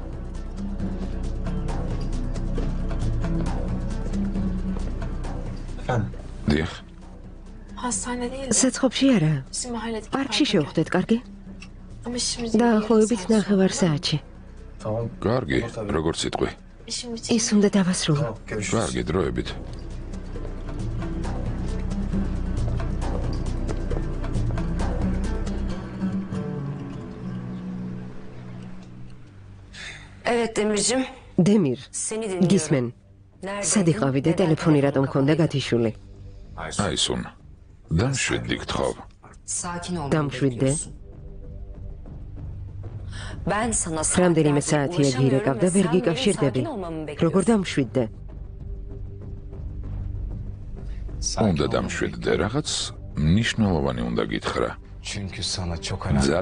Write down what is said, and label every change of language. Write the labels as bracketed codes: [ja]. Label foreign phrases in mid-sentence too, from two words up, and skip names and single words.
[ka] დიახ. საცხობში არა. პარკში შევხვდეთ, კარგი? დაახლოებით 9 საათში. კარგი, როგორც სიტყვი. ის უნდა დავასრულო. კარგი, დროებით. [tr] Evet Demircim. [ka] დემირ, [tr] Seni dinliyorum. [ka] გისმენ. სად იყავი და ტელეფონი რატომ მქონდა გათიშული? აისონ. დამშვიდდი გთხოვ. [tr] Sakin ol. [ka] დამშვიდდე. [tr] Ben sana [ka] რამდენიმე საათია გირეკავ და ვერ გიკავშირდები. როგორ დამშვიდდე? უნდა დამშვიდდე, რაღაც მნიშვნელოვანი უნდა გითხრა. [tr] Çünkü sana çok önemli bir şey